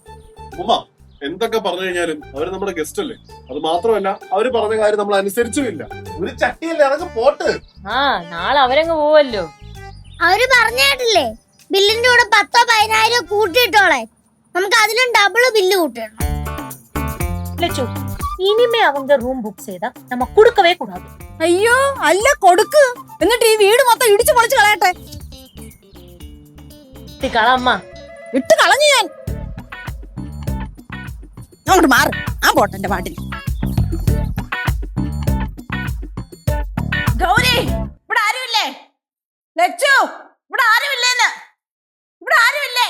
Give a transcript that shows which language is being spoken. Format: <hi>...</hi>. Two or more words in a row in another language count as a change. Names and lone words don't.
<ml>ഉമ്മ എന്തൊക്കെ പറഞ്ഞു കഴിഞ്ഞാലും അവര് നമ്മുടെ ഗസ്റ്റ് അല്ലേ. അത് മാത്രമല്ല, അവര് പറഞ്ഞ കാര്യം നമ്മൾ അനുസരിച്ചുമില്ല. ഒരു ചട്ടിയല്ലേ, അതൊക്കെ പോട്ട്. ആ, നാളെ അവരങ്ങ് പോവല്ലോ. അവര് പറഞ്ഞിട്ടില്ലേ ബില്ലിന്റെ കൂടെ 10,000 15,000 കൂട്ടിയിട്ടോളെ. നമുക്ക് അതിലും</ml> <en>double bill</en> <ml>കൂട്ടണം.</ml> <ta>லட்சு, இனிமே அவங்க</ta> <en>room book</en> <ta>செய்தா நம்ம கொடுக்கவே கூடாது.</ta> <ml>അയ്യോ, അല്ല, കൊടുക്ക്. എന്നിട്ട് ഈ വീട് മൊത്തം ഇടിച്ചു പൊളിച്ച് കളയട്ടെ.</ml> <ta>இது களம்மா</ta> <ml>ഇട്ട് കളഞ്ഞു ഞാൻ. അങ്ങോട്ട് മാറ്. ആ പോട്ടെ എന്റെ പാട്ടിൽ. ഗൗരി, ഇവിടെ ആരുമില്ലേ? ലച്ചു, ഇവിടെ ആരുമില്ലേന്ന്. ഇവിടെ ആരുമില്ലേ?</ml>